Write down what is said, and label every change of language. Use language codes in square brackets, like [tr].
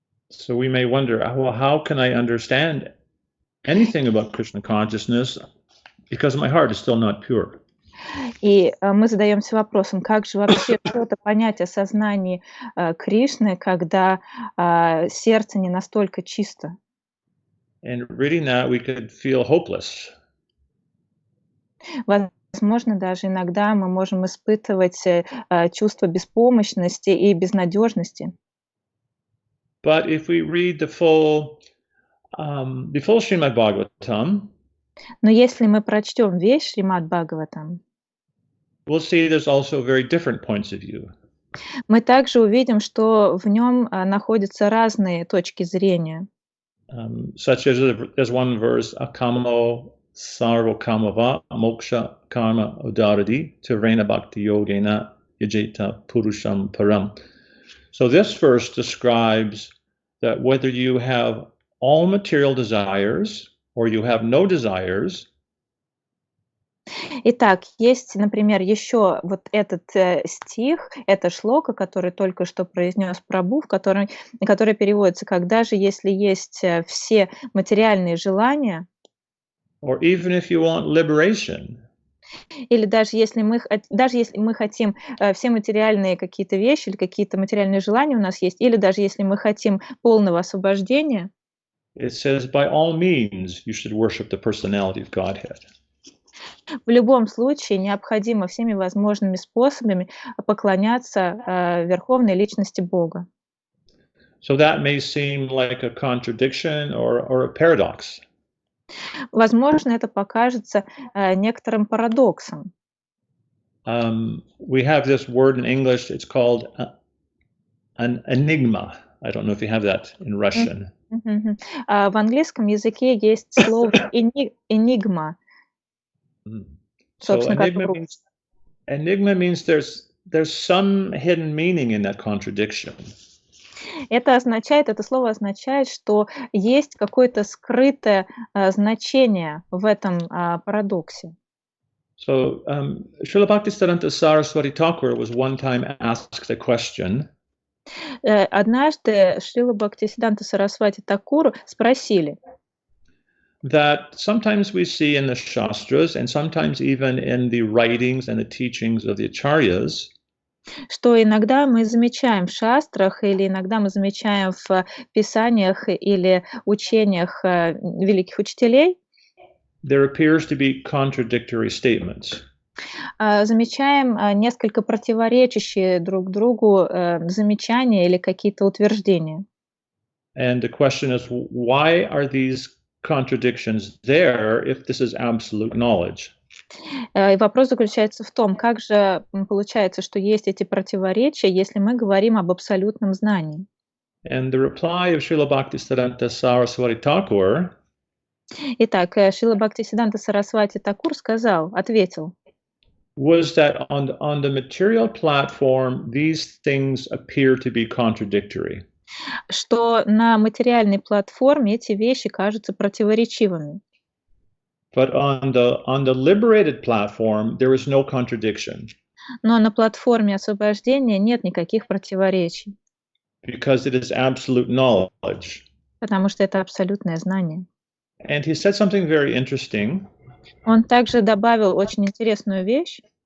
[en] So we may wonder, well, how can I understand anything about Krishna consciousness because my heart is still not pure? [ru] И мы задаемся вопросом, как же вообще что-то понять о сознании Кришны, когда сердце не настолько чисто. [en] And reading that, we could feel hopeless. [ru] Возможно, даже иногда мы можем испытывать чувство беспомощности и безнадежности. [en] But if we read the full Shrimad Bhagavatam, [ru] но если мы прочтем весь Шримад Бхагаватам, [en] we'll see there's also very different points of view. [ru] Мы также увидим, что в нем находятся разные точки зрения. [en] Such as there's one verse, [sa] akamo sarva kamava moksha karma udaradi tirena bhakti yogena yajeta purusham param. [en] So this verse describes that whether you have all material desires or you have no desires. [ru] Итак, есть, например, еще вот этот стих, это шлока, который только что произнес прабху, который переводится как «даже если есть все материальные желания», [en] or even if you want liberation, [ru] или даже если мы хотим все материальные какие-то вещи или какие-то материальные желания у нас есть, или даже если мы хотим полного освобождения, [en] it says by all means you should worship the personality of Godhead. [ru] В любом случае необходимо всеми возможными способами поклоняться Верховной Личности Бога. [en] So that may seem like a contradiction or a paradox. [ru] Возможно, это покажется некоторым парадоксом. [en] We have this word in English, it's called an enigma. I don't know if you have that in Russian. [ru] В английском языке есть слово «энигма». [en] So enigma means there's some hidden meaning in that contradiction. [ru] Это слово означает, что есть какое-то скрытое значение в этом парадоксе. [en] So Srila Bhaktisiddhanta Saraswati Thakur was one time asked a question. [ru] Однажды Шрила Бхактисиддханта Сарасвати Такуру спросили, [en] that sometimes we see in the Shastras and sometimes even in the writings and the teachings of the Acharyas, [ru] что иногда мы замечаем в шастрах или иногда мы замечаем в писаниях или учениях великих учителей, [en] there appears to be contradictory statements. [ru] замечаем несколько противоречащие друг другу замечания или какие-то утверждения. [en] And the question is, why are these contradictions there if this is absolute knowledge? [ru] И вопрос заключается в том, как же получается, что есть эти противоречия, если мы говорим об абсолютном знании. [en] And the reply of Srila Bhaktisiddhanta Saraswati Thakur [ru] Итак, Шрила Бхактисиддханта Сарасвати Такур ответил, [en] was that on the material platform, these things appear to be contradictory. [ru] что на материальной платформе эти вещи кажутся противоречивыми. [en] But on the liberated platform, there is no contradiction. [ru] Но на платформе освобождения нет никаких противоречий, [en] Because it is absolute knowledge. [ru] потому что это абсолютное знание. [en] And he said something very interesting. [ru] Он также добавил очень интересную вещь.